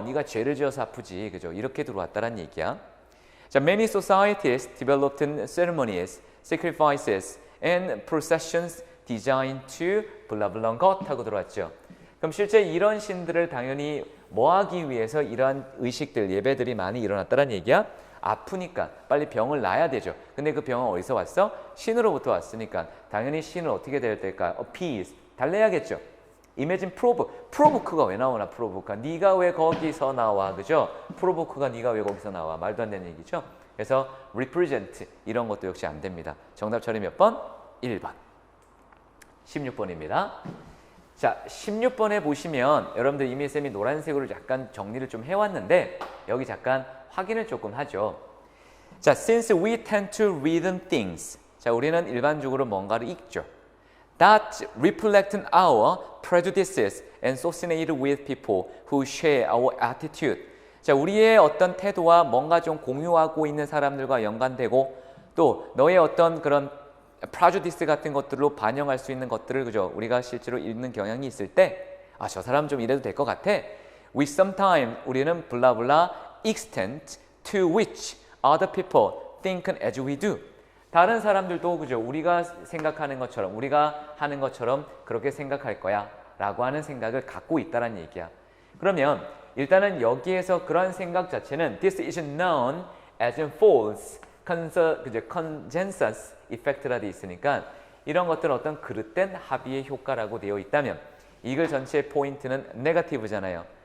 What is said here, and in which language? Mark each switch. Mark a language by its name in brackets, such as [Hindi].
[Korean] 네가 죄를 지어서 아프지, 그죠? 이렇게 들어왔다는 얘기야. [English] 자, many societies developed ceremonies, sacrifices, and processions designed to blah blah God [Korean] 하고 들어왔죠. 그럼 실제 이런 신들을 당연히 뭐 하기 위해서 이러한 의식들, 예배들이 많이 일어났다는 얘기야? 아프니까 빨리 병을 놔야 되죠. 근데 그 병은 어디서 왔어? 신으로부터 왔으니까 당연히 신을 어떻게 될 때일까? appease, 달래야겠죠. imagine provoke가 왜 나오나? provoke가 네가 왜 거기서 나와, 그죠? provoke가 네가 왜 거기서 나와? 말도 안 되는 얘기죠. 그래서 represent 이런 것도 역시 안 됩니다. 정답 처리 몇 번? 1번. 16번입니다. 자, 16번에 보시면 여러분들 이미 쌤이 노란색으로 약간 정리를 좀 해왔는데 여기 잠깐 확인을 조금 하죠. [English] 자, since we tend to read things. [Korean] 자, 우리는 일반적으로 뭔가를 읽죠. [English] That reflect our prejudices and associate with people who share our attitude. [Korean] 자, 우리의 어떤 태도와 뭔가 좀 공유하고 있는 사람들과 연관되고 또 너의 어떤 그런 prejudice 같은 것들로 반영할 수 있는 것들을, 그죠? 우리가 실제로 읽는 경향이 있을 때, 아, 저 사람 좀 이래도 될 것 같아. [English] We sometimes, [Korean] 우리는 블라블라 [English] extent to which other people think as we do. [Korean] 다른 사람들도, 그죠? 우리가 생각하는 것처럼, 우리가 하는 것처럼 그렇게 생각할 거야 라고 하는 생각을 갖고 있다는 얘기야. 그러면 일단은 여기에서 그런 생각 자체는 [English] This is known as false consensus effect [Korean] 라 되어 있으니까 이런 것들은 어떤 그릇된 합의의 효과라고 되어 있다면 이글 전체의 포인트는 네거티브잖아요.